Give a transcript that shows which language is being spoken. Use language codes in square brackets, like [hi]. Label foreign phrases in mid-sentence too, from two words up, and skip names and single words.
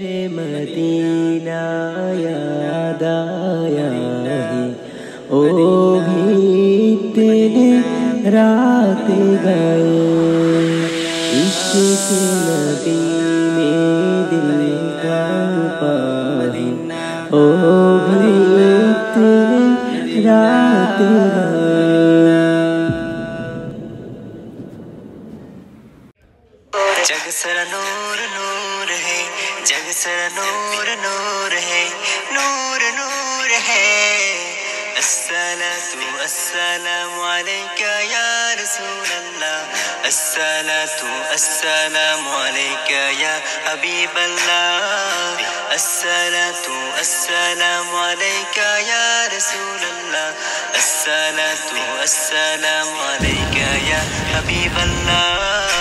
[ur] مدینہ یاد آیا ہے، او بھی دن رات گئے عشق نبی میں دل کا پانی، او بھی دن رات گئے. [pa] جگ سارا نور نور ہے، جگ سارا نور نور ہے، نور نور ہے. [ar] الصلاة السلام عليك يا رسول الله، الصلاة السلام عليك يا حبيب الله، الصلاة السلام عليك يا رسول الله، الصلاة السلام عليك يا حبيب الله.